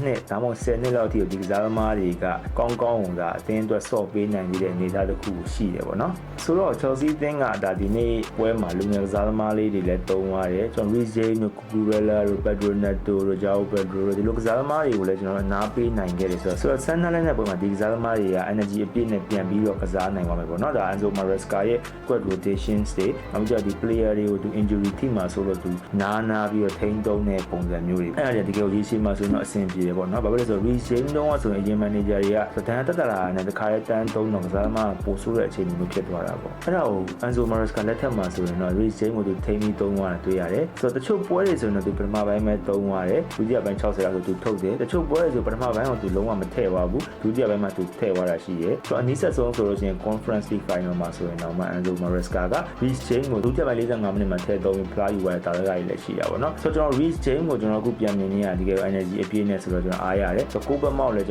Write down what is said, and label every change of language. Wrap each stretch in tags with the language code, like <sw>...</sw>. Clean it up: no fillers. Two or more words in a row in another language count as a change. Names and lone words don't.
<my>နှစ်ဒါမှမဟုတ်10နှစ်လောက်အထိဒီကစားသမားတွေကကောင်းကောင်းဝင်တာအသင်းအတွက်ဆော့ပေးနိုင်တဲ့အနေအထားတစ်ခုရှိတယ်ပေါ့နော်ဆိုတော့ Chelsea အသင်းကဒါဒီနေ့ပွဲမှာလူငယ်ကစားသမားလေးတွေလည်းသုံးသွားတယ်ကျွန်တော် Reece James တို့ Cucurella တို့ Pedro Neto တို့ Joao Pedro တို့ဒီလိုကစားသမားတွေကိုလည်းကျွန်တော်အနာပေးနိုင်ခဲ့တယ်ဆိုတော့ Sunderland နဲ့ပွဲမှာဒီကစားသမားတွေက energy အပြ ည့်နဲ့ပြန်ပြီးတော့ကစားနိုင်ပါမယ်ပေါ့နော်ဒါ Enzo Maresca ရဲ့</my> <en>squad rotations</en> <my>တွေနောက်ပြီးတော့ဒီ player တွေကိုသူ</my> <en>injury team</en> <my>မှာဆိုလို့သူနာပြီးတော့ထိန်းသုံးတဲ့ပုံစံမျိုးတွေအဲ့ဒါတကယ်ကိုရေးရှိမှဆိုရင်တော့ အဆင်ပြေတယ်ပေါ့နော်ဘာဖြစ်လဲဆိုတော့ Reece James တုန်းကဆိုရင်အရင် manager တွေကတန်းတက်လာနဲ့တခါရဲတန်းသုံးတော့ကစားသမားပို့ဆိုးတဲ့အချိန်မျိုးဖြစ်သွားတာပေါ့အဲ့ ဒါကို Enzo Maresca လက်ထက်မှာဆိုရင်တော့ Reece James ကိုသူထိန်းပြီးသုံးသွားတာတွေ့ရတယ်ဆိုတော့တချို့ပွဲတွေဆိုရင်တော့သူပထမပိုင်းပဲသုံးသွားတယ်ဒုတိယပိုင်း60လောက်ဆိုသူထုတ်တယ်တချို့ပွဲတွေဆိုပထမပိုင်းကသူလုံးဝမထည့်ပါဘူးဒုတိယပိုင်းမှာသူထည့်သွားတာရှိတယ်ဆိုတော့အနည်းဆက်ဆုံးဆိုလို့ရှိရင် Conference League Final မှာဆိုရင်တော့မှ Enzo Maresca က Reece James ကိုဒုတိယပိုင်း45မိနစ်မှာထည့်သုံးပြီးဖလားယူသွားတဲ့တာရကကြီးလည်းရှိတာပေါ့နော်ဆိုတော့ကျွန်တော် Reece James ကိုကျွန်တော်အခုပြန်မြင်နေရဒီက energy အပြည့်နဲ့ဆိုတော့ကျွန်တော်အားရတယ်ဆိုတော့ကိုဘက်မောက်လည်းကျွန်တော်ဒီ</my>